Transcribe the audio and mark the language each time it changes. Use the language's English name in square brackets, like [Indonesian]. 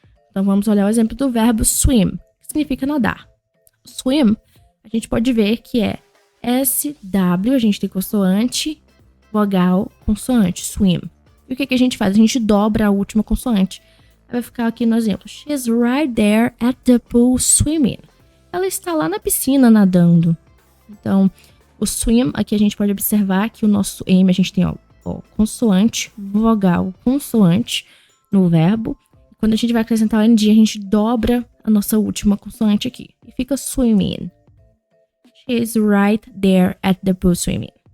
[Portuguese] Então vamos olhar o exemplo do verbo swim, que significa nadar. Swim, a gente pode ver que é SW, a gente tem consoante, vogal, consoante, swim. E o que a gente faz? A gente dobra a última consoante. Vai ficar aqui no exemplo. [English] She's right there at the pool swimming. [Portuguese] Ela está lá na piscina nadando. Então, o swim, aqui a gente pode observar que o nosso M, a gente tem consoante, vogal, consoante no verbo. Quando a gente vai acrescentar o NG, a gente dobra a nossa última consoante aqui. E fica swimming. [English] She's right there at the pool swimming.